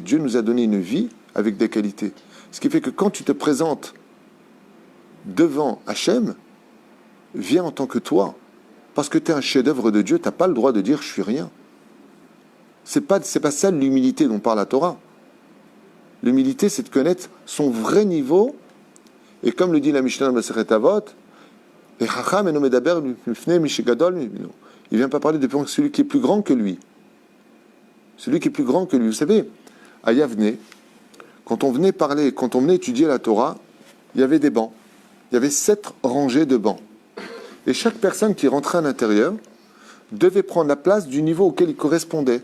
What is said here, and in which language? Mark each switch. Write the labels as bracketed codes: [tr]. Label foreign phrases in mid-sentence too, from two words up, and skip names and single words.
[fr] Dieu nous a donné une vie avec des qualités. Ce qui fait que quand tu te présentes devant Hachem, viens en tant que toi. Parce que tu es un chef-d'œuvre de Dieu, tu n'as pas le droit de dire « je suis rien ». C'est pas ça l'humilité dont parle la Torah. L'humilité, c'est de connaître son vrai niveau. Et comme le dit la Mishnah dans le Masechet Avot, « [he] החכם אינו מדבר בפני מי שגדול ממנו [fr] » Il ne vient pas parler de celui qui est plus grand que lui. Celui qui est plus grand que lui. Vous savez, à Yavne, quand on venait parler, quand on venait étudier la Torah, il y avait des bancs. il y avait 7 rangées de bancs. Et chaque personne qui rentrait à l'intérieur devait prendre la place du niveau auquel il correspondait.